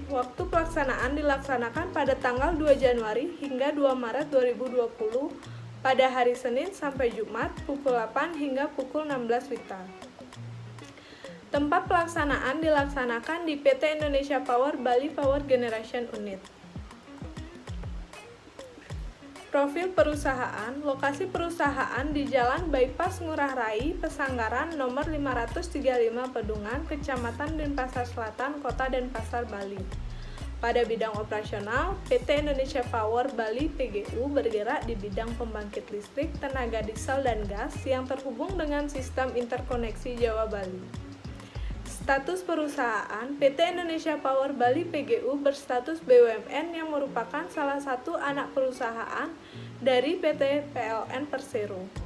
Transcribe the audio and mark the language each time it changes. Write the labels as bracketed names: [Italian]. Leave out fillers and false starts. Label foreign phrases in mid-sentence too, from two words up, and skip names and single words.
[Indonesian] Waktu pelaksanaan dilaksanakan pada tanggal 2 Januari hingga 2 Maret 2020 pada hari Senin sampai Jumat pukul 8 hingga pukul 16 WITA. Tempat pelaksanaan dilaksanakan di PT Indonesia Power Bali Power Generation Unit. Profil perusahaan. Lokasi perusahaan di Jalan Bypass Ngurah Rai, Pesanggaran, nomor 535 Pedungan, Kecamatan Denpasar Selatan, Kota Denpasar, Bali. Pada bidang operasional, PT Indonesia Power Bali PGU bergerak di bidang pembangkit listrik, tenaga diesel dan gas yang terhubung dengan sistem interkoneksi Jawa Bali. Status perusahaan, PT Indonesia Power Bali PGU berstatus BUMN yang merupakan salah satu anak perusahaan dari PT PLN Persero.